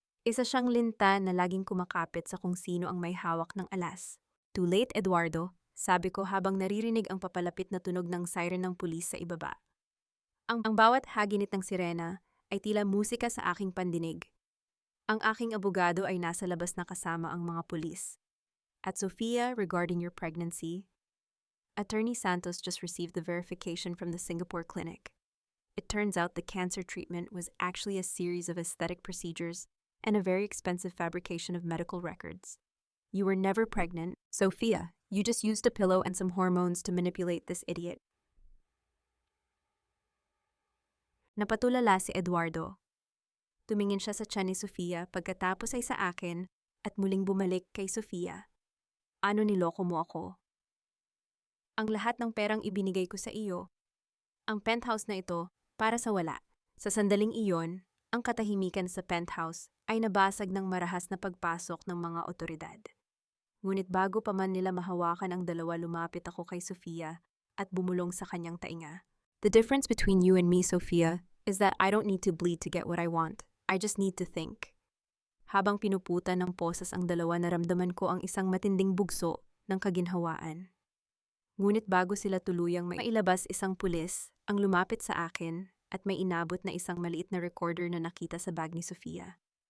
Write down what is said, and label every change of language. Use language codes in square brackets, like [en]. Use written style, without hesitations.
[tl] Isa siyang linta na laging kumakapit sa kung sino ang may hawak ng alas. [en] Too late, [tl] Eduardo, sabi ko habang naririnig ang papalapit na tunog ng siren ng pulis sa ibaba. Ang bawat haginit ng sirena ay tila musika sa aking pandinig. Ang aking abogado ay nasa labas na kasama ang mga pulis. [en] At Sofia, regarding your pregnancy, Attorney Santos just received the verification from the Singapore clinic. It turns out the cancer treatment was actually a series of aesthetic procedures and a very expensive fabrication of medical records. You were never pregnant, Sofia. You just used a pillow and some hormones to manipulate this idiot. [tl] Napatulala si Eduardo. Tumingin siya sa tiyan ni Sofia pagkatapos ay sa akin at muling bumalik kay Sofia. Ano, niloko mo ako? Ang lahat ng perang ibinigay ko sa iyo. Ang penthouse na ito, para sa wala. Sa sandaling iyon, ang katahimikan sa penthouse ay nabasag ng marahas na pagpasok ng mga otoridad. Ngunit bago pa man nila mahawakan ang dalawa, lumapit ako kay Sofia at bumulong sa kanyang tainga. [en] The difference between you and me, Sofia, is that I don't need to bleed to get what I want. I just need to think. [tl] Habang pinuputan ng posas ang dalawa, naramdaman ko ang isang matinding bugso ng kaginhawaan. Ngunit bago sila tuluyang mailabas, isang pulis ang lumapit sa akin at may inabot na isang maliit na recorder na nakita sa bag ni Sofia.